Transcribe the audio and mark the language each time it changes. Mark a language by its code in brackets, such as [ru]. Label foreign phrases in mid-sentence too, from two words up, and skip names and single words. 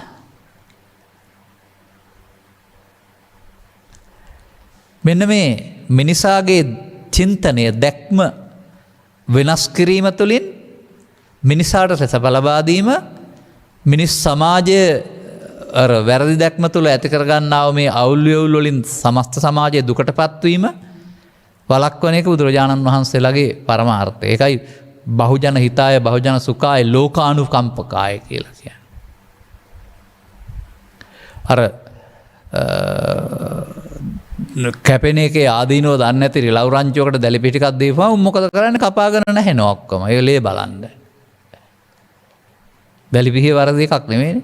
[si] මෙන්න මේ මිනිසාගේ චින්තනය, දැක්ම වෙනස් කිරීම තුළින් මිනිසාට සැප ලබා දීම, මිනිස් සමාජය වැරදි දැක්ම තුළ ඇති කරගන්නාව මේ අවුල් වියවුල් වලින් සමස්ත සමාජයේ දුකටපත් වීම වළක්වන එක බුදුරජාණන් වහන්සේලාගේ පරමාර්ථය. ඒකයි [pi] බහුජන හිතාය, බහුජන සුඛාය, ලෝකානුකම්පකාය [si] කියලා කියන්නේ. අර කැපෙන එකේ ආදීනව දන්නේ නැති රිලව් රංචුවකට දැලි පිටි ටිකක් දීපුවම මොකද කරන්නේ? කපාගෙන නැහෙනවා ඔක්කොම. ඒ ලේ බලන්න. දැලි පිහිය වරද එකක් නෙමෙයිනේ.